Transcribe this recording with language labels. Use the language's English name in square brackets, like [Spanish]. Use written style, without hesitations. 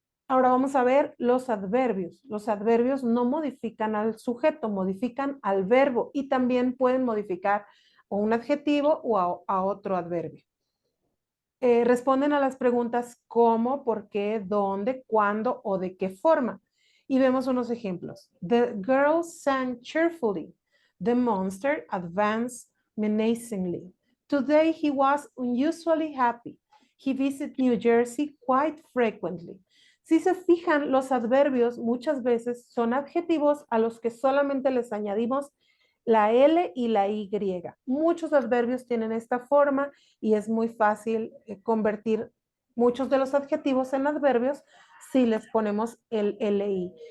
[Spanish] Ahora vamos a ver los adverbios. Los adverbios no modifican al sujeto, modifican al verbo y también pueden modificar o un adjetivo o a otro adverbio. Responden a las preguntas cómo, por qué, dónde, cuándo o de qué forma. Y vemos unos ejemplos. [English] The girl sang cheerfully. The monster advanced menacingly. Today he was unusually happy. He visited New Jersey quite frequently. [Spanish] Si se fijan, los adverbios muchas veces son adjetivos a los que solamente les añadimos la L y la Y. Muchos adverbios tienen esta forma y es muy fácil convertir muchos de los adjetivos en adverbios si les ponemos el LI.